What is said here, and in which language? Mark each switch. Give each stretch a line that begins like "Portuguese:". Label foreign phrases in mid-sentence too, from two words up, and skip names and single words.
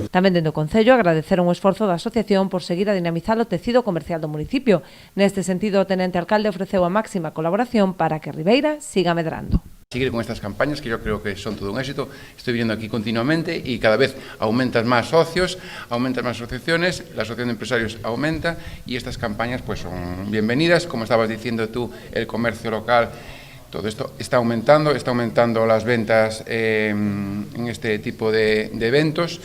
Galician: Tamén dende o Concello agradeceron o esforzo da asociación por seguir a dinamizar o tecido comercial do municipio. Neste sentido, o tenente alcalde ofreceu a máxima colaboración para que Ribeira siga medrando.
Spanish: Seguir con estas campañas que yo creo que son todo un éxito. Estoy viniendo aquí continuamente y cada vez aumentan más socios, aumentan más asociaciones, la asociación de empresarios aumenta y estas campañas pues son bienvenidas. Como estabas diciendo tú, el comercio local, todo esto está aumentando las ventas en este tipo de eventos.